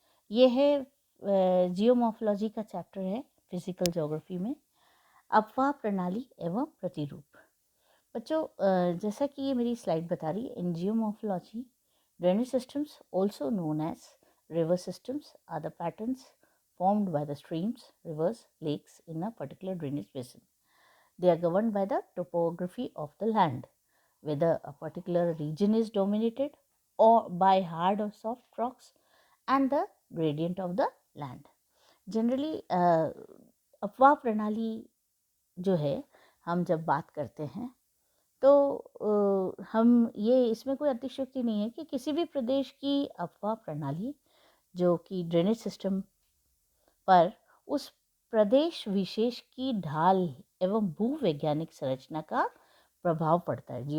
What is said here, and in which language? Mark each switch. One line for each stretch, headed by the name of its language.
Hindi: ये है जियोमॉर्फोलॉजी का चैप्टर है फिजिकल ज्योग्राफी में, अपवाह प्रणाली एवं प्रतिरूप। बच्चों, जैसा कि ये मेरी स्लाइड बता रही है,
English: In geomorphology drainage systems also known as river systems are the patterns formed by the streams, rivers, lakes in a particular drainage basin. They are governed by the topography of the land, whether a particular region is dominated or by hard or soft rocks and the gradient of the land.
Hindi: Generally, अपवाह प्रणाली जो है, हम जब बात करते हैं तो हम ये इसमें कोई अतिशयोक्ति नहीं है कि किसी भी प्रदेश की अपवाह प्रणाली जो कि ड्रेनेज सिस्टम पर उस प्रदेश विशेष की ढाल एवं भूवैज्ञानिक संरचना का प्रभाव पड़ता है।